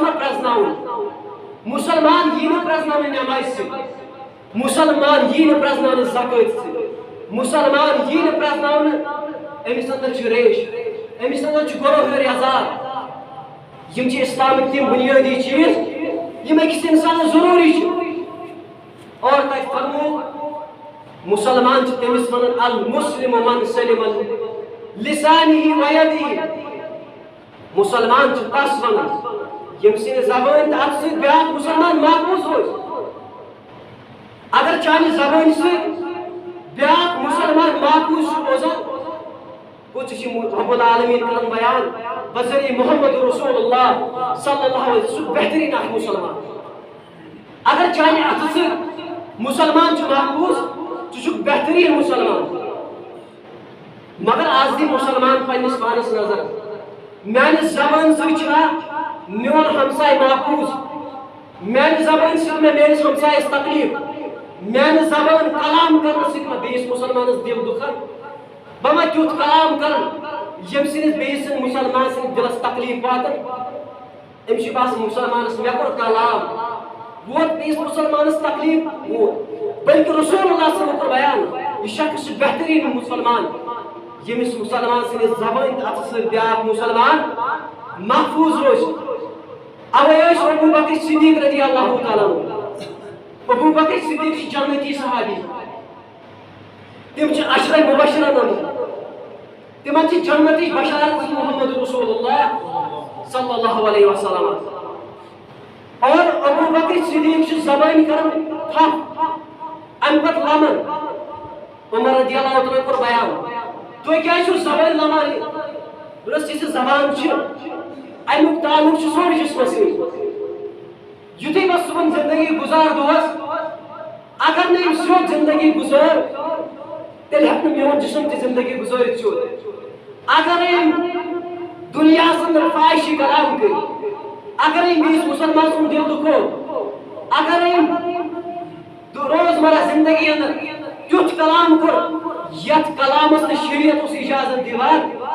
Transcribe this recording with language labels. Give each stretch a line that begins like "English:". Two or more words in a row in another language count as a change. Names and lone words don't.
Kashmiri: نا پرٛزناوُن مسلمان یی نہٕ پرٛزناونہٕ نٮ۪مازِ سۭتۍ مسلمان یی نہٕ پرٛزناونہٕ زکٲتۍ سۭتۍ مسلمان یی نہٕ پرٛزناونہٕ أمِس اندر چھُ ریش أمِس اندر چھُ گۄنہٕکۍ عذاب یِم چھِ اِسلامٕکۍ تِم بُنیٲدی چیٖز یِم أکِس اِنسانَس ضروٗری چھِ اور تَتہِ فرمو مسلمان چھِ تٔمِس وَنان
Arabic: المسلم من سلم لسانه ویدہ
Kashmiri: مسلمان چھِ تَس وَنان ییٚمہِ سٕنٛدِ زبٲنۍ تہٕ اَتھٕ سۭتۍ بیٛاکھ مسلمان محفوٗظ روزِ اگر چانہِ زبٲنۍ سۭتۍ بیٛاکھ مسلمان محفوٗظ چھُ روزان گوٚو ژٕ چھِ
Arabic: رب العالمیٖن
Kashmiri: کران بیان بذریعہ
Arabic: محمد رسول اللہ صلی اللہ علیہ وسلم
Kashmiri: سُہ بہتریٖن اکھ مسلمان اگر چانہِ اَتھٕ سۭتۍ مسلمان چھُ محفوٗظ ژٕ چھُکھ بہتریٖن مسلمان مگر آز دی مسلمان پننِس پانس نظر میانہِ زبٲنۍ سۭتۍ چھا میون ہمساے محفوٗظ میانہِ زبٲنۍ سۭتۍ مےٚ میٲنِس ہمسایس تکلیٖف میانہِ زبٲنۍ کلام کرنہٕ سۭتۍ ما بیٚیِس مسلمانس دل دُکھان بہٕ ما تیُتھ کلام کران ییٚمہِ سۭتۍ بیٚیِس سٕنٛدِ مسلمان سٕنٛدِس دلس تکلیٖف واتان أمِس چھُ باسان مسلمانس مےٚ کوٚر کلام ووت بیٚیِس مسلمانس تکلیٖف ووت بلکہِ
Arabic: رسول اللہ صلی اللہ علیہ وسلم
Kashmiri: کوٚر بیان یہِ شخص چھُ بہتریٖن مسلمان ییٚمِس مسلمان سٕنٛدِس زبٲنۍ تہٕ اَتھٕ سۭتۍ بیٛاکھ مسلمان محفوٗظ روزِ اوے ٲسۍ ابوٗ بکر صدیٖق
Arabic: رضی اللہ تعالیٰ
Kashmiri: ابوٗ بکر صدیٖق چھِ جنتی صحابی تِم چھِ عشرَے مُبشرَن منٛز تِمن چھِ جنتٕچ بشارت
Arabic: محمد رسول اللہ صلی اللہ علیہ وسلم
Kashmiri: اور ابوٗ بکر صدیٖق چھِ زبٲنۍ کران تھپھ اَمہِ پتہٕ لمن عمر
Arabic: رضی اللہ تعالیٰ
Kashmiri: کوٚر بیان تُہۍ کیٛازِ چھِو زبٲنۍ لمان دوٚپنس یہِ زبان چھِ امیُک تعلق چھُ سورُے جسمس سۭتۍ یُتھُے بہٕ صُبحن زندگی گُزار دۄہس اگر نہٕ أمۍ سیوٚد زندگی گُزٲر تیٚلہِ ہٮ۪کہِ نہٕ میون جسم تہِ زندگی گُزٲرِتھ سیوٚد اگرے أمۍ دُنیاہس انٛدر فٲحِشی کلام کٔرۍ اگرے أمۍ بیٚیِس مسلمان سُنٛد دل دُکھو اگرے أمۍ روزمرہ زندگی انٛدر تیُتھ کلام کوٚر یتھ کلامس نہٕ شریعت اوس اجازت دِوان